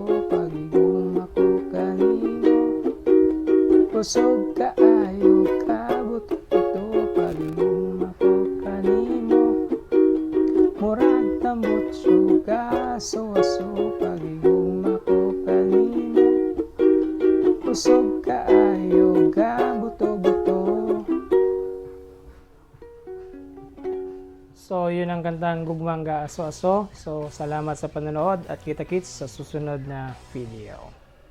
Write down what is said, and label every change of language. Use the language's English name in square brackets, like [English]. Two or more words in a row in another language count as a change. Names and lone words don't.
[Cebuano] Pagiging ako kanimo kusog kaayo kabut-buto. Pagiging ako kanimo murag tambutso gaso-aso. Pagiging ako kanimo kusog kaayo gabuto-buto. [Filipino] So, yun ang kantang Gugmang Gaaso-aso. So, salamat sa panonood at kita-kits sa susunod na video.